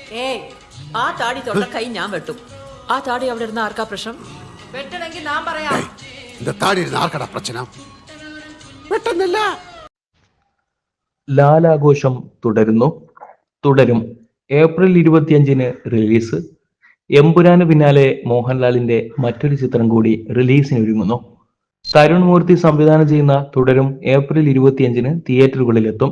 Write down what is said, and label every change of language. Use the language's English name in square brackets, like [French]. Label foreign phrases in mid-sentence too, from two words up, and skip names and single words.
[Malayalam] ഏയ്, ആ താടി തൊട്ട കൈ ഞാൻ വെട്ടും. ആ താടി അവിടെ ഇരുന്ന ആർക്കാ പ്രശ്നം? വെട്ടണമെങ്കിൽ ഞാൻ പറയാം. [Tamil] இந்த தாடி இருந்த ஆர்க்கடா பிரச்சனை വെട്ടുന്നില്ല. [Malayalam] ലാലാഘോഷം തുടരും. ഏപ്രിൽ 25-ന് റിലീസ്. എമ്പുരാന് പിന്നാലെ മോഹൻലാലിന്റെ മറ്റൊരു ചിത്രം കൂടി റിലീസിനൊരുങ്ങുന്നു. തരുൺ മൂർത്തി സംവിധാനം ചെയ്യുന്ന തുടരും ഏപ്രിൽ 25-ന് തിയേറ്ററുകളിലെത്തും.